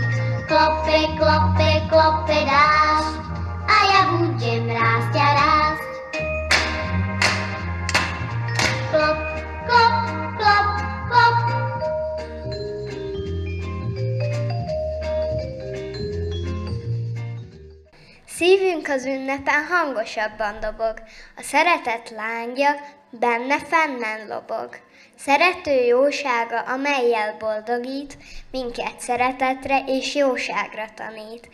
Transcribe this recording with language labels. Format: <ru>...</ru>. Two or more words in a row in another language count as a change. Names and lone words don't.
<sk>Klope, klope, klope dážď, a ja budem rásť a rásť. Klop, klop, klop, klop.</sk> <hu>Szívünk az ünnepen hangosabban dobog, a szeretet lángja benne fennen lobog. Szerető jósága, amellyel boldogít, minket szeretetre és jóságra tanít.</hu>